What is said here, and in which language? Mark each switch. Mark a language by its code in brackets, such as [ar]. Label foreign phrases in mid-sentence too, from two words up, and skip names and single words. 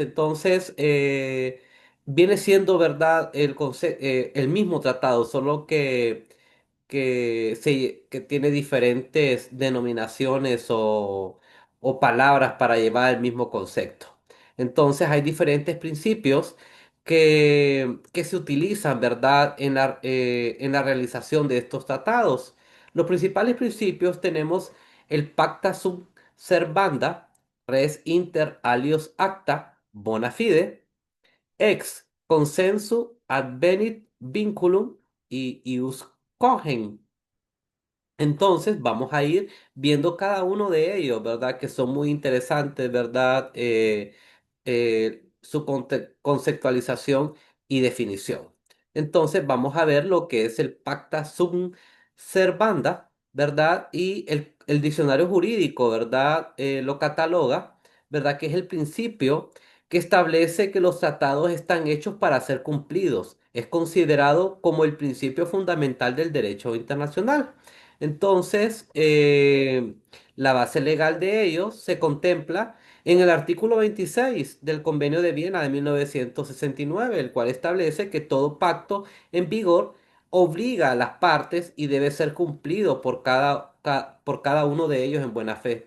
[es] Entonces, viene siendo, ¿verdad?, el mismo tratado, solo que tiene diferentes denominaciones o palabras para llevar el mismo concepto. Entonces hay diferentes principios que se utilizan, ¿verdad?, en la realización de estos tratados. Los principales principios tenemos el [la] pacta sunt servanda, res inter alios acta, bona fide, ex consensu advenit vinculum [es] y [la] ius cogen. [es] Entonces vamos a ir viendo cada uno de ellos, ¿verdad? Que son muy interesantes, ¿verdad? Su conceptualización y definición. Entonces vamos a ver lo que es el [la] pacta sunt servanda, [es] ¿verdad? Y el diccionario jurídico, ¿verdad? Lo cataloga, ¿verdad? Que es el principio que establece que los tratados están hechos para ser cumplidos. Es considerado como el principio fundamental del derecho internacional. Entonces, la base legal de ellos se contempla en el artículo 26 del Convenio de Viena de 1969, el cual establece que todo pacto en vigor obliga a las partes y debe ser cumplido por cada uno de ellos en buena fe.